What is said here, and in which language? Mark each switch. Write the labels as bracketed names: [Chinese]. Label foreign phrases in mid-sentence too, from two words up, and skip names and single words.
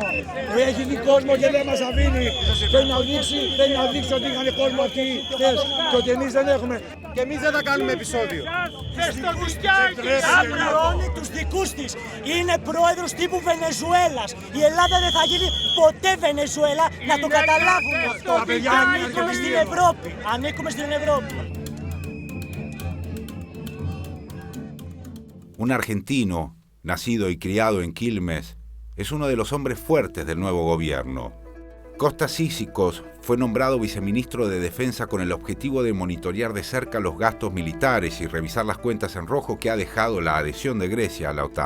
[Greek] Έχει δει κόσμο και δεν μας αφήνει. Θέλει να δείξει ότι είχαν κόσμο αυτοί χθες και ότι εμείς δεν έχουμε. Και εμείς δεν θα κάνουμε επεισόδιο. Θα πληρώνει τους δικούς της. Είναι πρόεδρος τύπου Βενεζουέλας. Η Ελλάδα δεν θα γίνει ποτέ Βενεζουέλα, να το καταλάβουν αυτό. Ανήκουμε στην Ευρώπη. Ανήκουμε στην Ευρώπη. [Spanish] Un argentino, nacido y criado en Quilmes, es uno de los hombres fuertes del nuevo gobierno. Kostas Sissikos fue nombrado viceministro de Defensa con el objetivo de monitorear de cerca los gastos militares y revisar las cuentas en rojo que ha dejado la adhesión de Grecia a la OTAN.